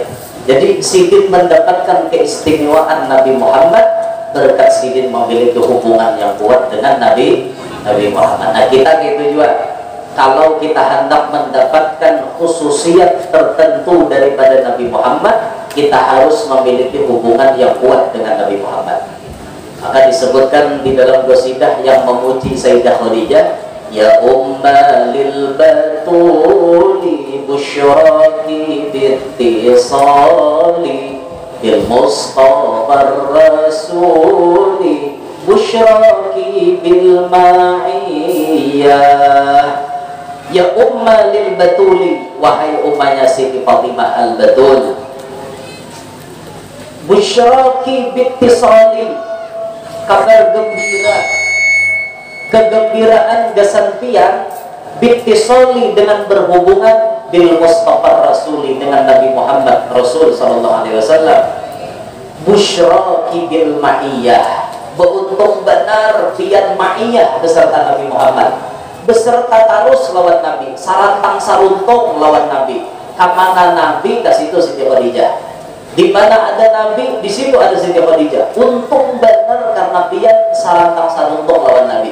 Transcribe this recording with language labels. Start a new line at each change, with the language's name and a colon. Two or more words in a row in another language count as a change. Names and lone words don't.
Indonesian: Jadi Sidin mendapatkan keistimewaan Nabi Muhammad berkat Sidin memiliki hubungan yang kuat dengan Nabi Muhammad. Nah kita gitu juga, kalau kita hendak mendapatkan khususiat tertentu daripada Nabi Muhammad, kita harus memiliki hubungan yang kuat dengan Nabi Muhammad. Maka disebutkan di dalam qasidah yang memuji Sayyidah Khadijah,
Arabic: يا أمّ للبتول بشراك بالاتصال بالمصطفى الرسول بشراك بالمعية. يا أمّ للبتول,
Indonesian: wahai ummahnya Siti Fatimah al-Batul,
Arabic: بشراك بالاتصال,
Banjar: kabar gembira, kegembiraan gasantian, bittisali dengan berhubungan
Arabic: بالمصطفى الرسول
Banjar: dengan Nabi Muhammad Rasul
Arabic: صلى الله عليه وسلم, بشراك بالمعية,
Banjar: beruntung benar pian ma'iyah beserta Nabi Muhammad, beserta tarus lawan Nabi, sarantang saruntung lawan Nabi. Kamana Nabi ke situ Siti Khadijah, di mana ada Nabi di situ ada Siti Khadijah. Untung benar karena pian sarantang saruntung lawan Nabi.